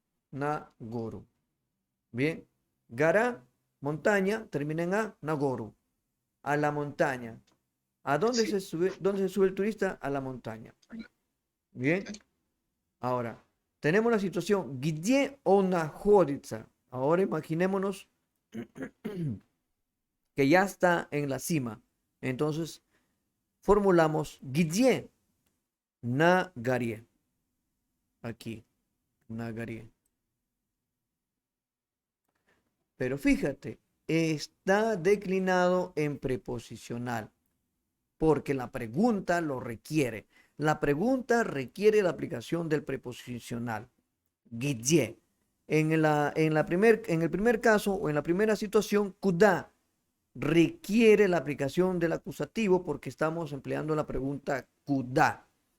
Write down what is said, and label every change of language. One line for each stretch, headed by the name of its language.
Spanish: Nagoru. Bien. Gara, montaña, termina en a, Nagoru. A la montaña. ¿A dónde se sube? ¿Dónde se sube el turista? A la montaña. Bien. Ahora, tenemos la situación.
Russian: Где он находится?
Spanish: Ahora imaginémonos que ya está en la cima. Entonces, formulamos
Russian: где на горе.
Spanish: Aquí,
Russian: на горе.
Spanish: Pero fíjate, está declinado en preposicional, porque la pregunta lo requiere. La pregunta requiere la aplicación del preposicional.
Russian: Где.
Spanish: En el primer caso o en la primera situación, куда requiere la aplicación del acusativo porque estamos empleando la pregunta куда.